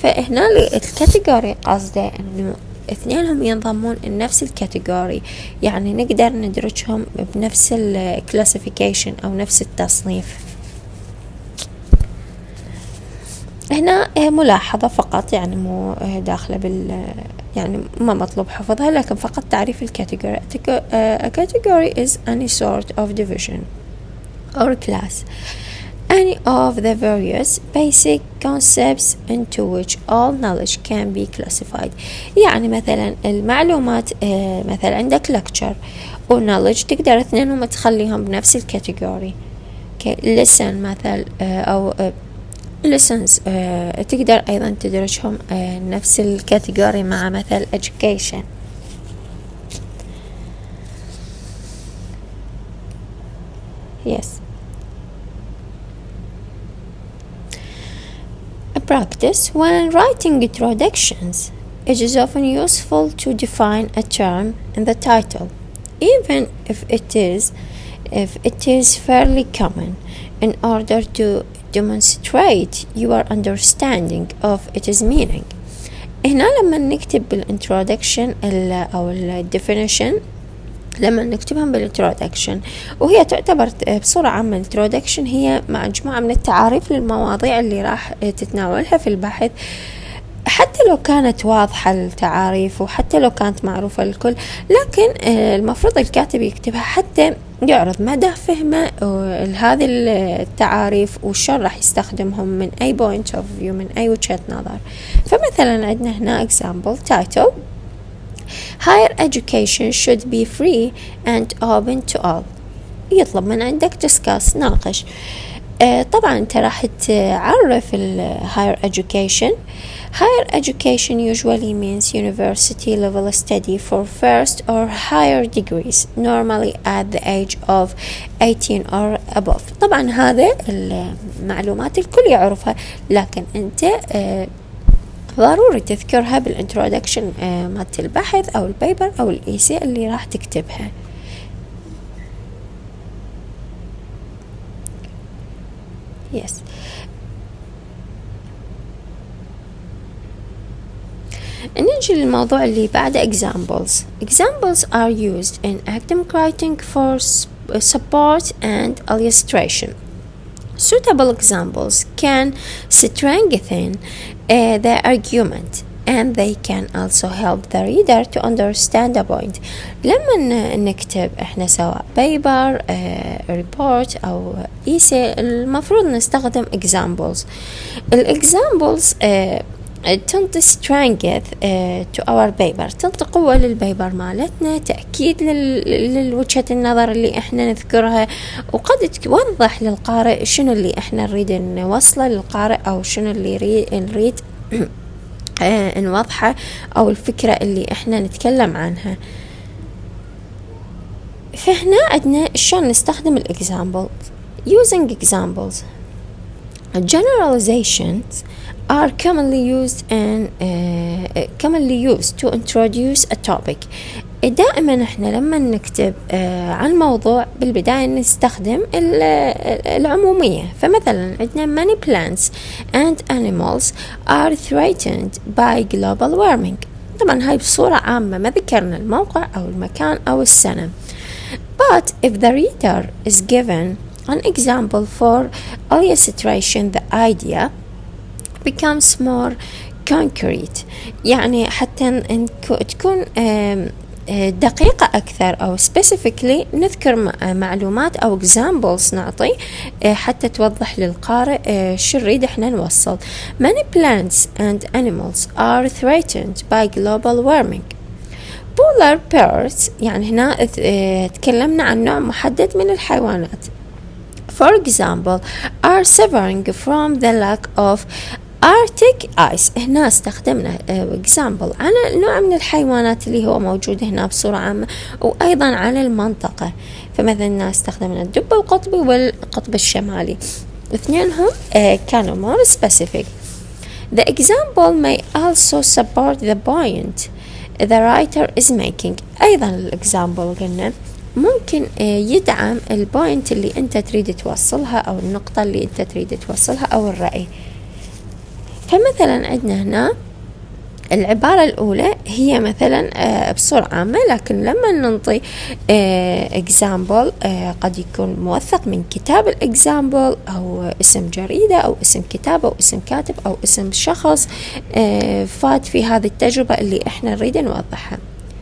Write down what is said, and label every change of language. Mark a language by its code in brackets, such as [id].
[ar] فهنا الكاتيجوري قصده أنه اثنينهم ينضمون لنفس الكاتيجوري، يعني نقدر ندرجهم بنفس الكلاسيفيكيشن أو نفس التصنيف. هنا ملاحظة فقط، يعني مو داخلة يعني ما مطلوب حفظها، لكن فقط تعريف الكاتيجوري. [en] A category is any sort of division or class, any of the various basic concepts into which all knowledge can be classified. [ar] يعني مثلا المعلومات، مثلا عندك lecture و knowledge تقدر اثنينهم تخليهم بنفس الكاتيجوري. lesson مثلا أو lessons تقدر أيضا تدرجهم نفس الكاتيجوري مع مثل education. [en] practice, when writing introductions, it is often useful to define a term in the title, even if it is fairly common, in order to demonstrate your understanding of its meaning. [ar] هنا لما نكتب بالintroduction أو الديفينيشن، لما نكتبهم بالintroduction، وهي تعتبر بصورة عامة introduction هي مجموعة من التعاريف للمواضيع اللي راح تتناولها في البحث، حتى لو كانت واضحة التعاريف وحتى لو كانت معروفة للكل، لكن المفروض الكاتب يكتبها حتى يعرض مدى فهمه لهذه التعاريف وشون راح يستخدمهم من أي [en] point of view، [ar] من أي وجهة نظر. فمثلا عندنا هنا [en] example title: Higher education should be free and open to all. [ar] يطلب من عندك discuss، ناقش. طبعا انت راح تعرف ال higher education. [en] Higher education usually means university level study for first or higher degrees, normally at the age of 18 or above. [ar] طبعا هذا المعلومات الكل يعرفها، لكن انت ضروري تذكرها بالintroduction مالت البحث أو البيبر أو الإيسي اللي راح تكتبها. [en] Yes. [ar] نجي للموضوع اللي بعد examples. [en] Examples are used in academic writing for support and illustration. Suitable examples can strengthen the argument, and they can also help the reader to understand a point. [ar] لما نكتب احنا سواء paper report أو essay، المفروض نستخدم examples. examples تنطي [en] strength to our paper، [ar] تنطي قوة للبيبر مالتنا، تأكيد للوجهة النظر اللي احنا نذكرها، وقد توضح للقارئ شنو اللي احنا نريد نوصله للقارئ، أو شنو اللي نريد نوضحه، أو الفكرة اللي احنا نتكلم عنها. فهنا عندنا شلون نستخدم examples. [en] Using examples, generalizations are commonly used to introduce a topic. [ar] دائما احنا لما نكتب عن موضوع بالبداية نستخدم العمومية. فمثلا عندنا [en] many plants and animals are threatened by global warming. [ar] طبعا هاي بصورة عامة، ما ذكرنا الموقع أو المكان أو السنة. [en] But if the reader is given an example for illustration, the idea becomes more concrete. [ar] يعني حتى تكون دقيقة أكثر، أو specifically نذكر معلومات أو examples نعطي حتى توضح للقارئ شو نريد احنا نوصل. [en] Many plants and animals are threatened by global warming. Polar bears، [ar] يعني هنا تكلمنا عن نوع محدد من الحيوانات. [en] For example, are suffering from the lack of Arctic ice. [ar] هنا استخدمنا example على نوع من الحيوانات اللي هو موجود هنا بصورة عامة، وأيضا على المنطقة. فمثلا استخدمنا الدب القطبي والقطب الشمالي، اثنينهم كانوا [en] more specific. The example may also support the point the writer is making. [ar] أيضا الexample قلنا ممكن يدعم البوينت اللي أنت تريد توصلها، أو النقطة اللي أنت تريد توصلها، أو الرأي. فمثلا عندنا هنا العبارة الأولى هي مثلا بصورة عامة، لكن لما ننطي example قد يكون موثق من كتاب الexample، أو اسم جريدة، أو اسم كتاب، أو اسم كاتب، أو اسم شخص فات في هذه التجربة اللي احنا نريد نوضحها.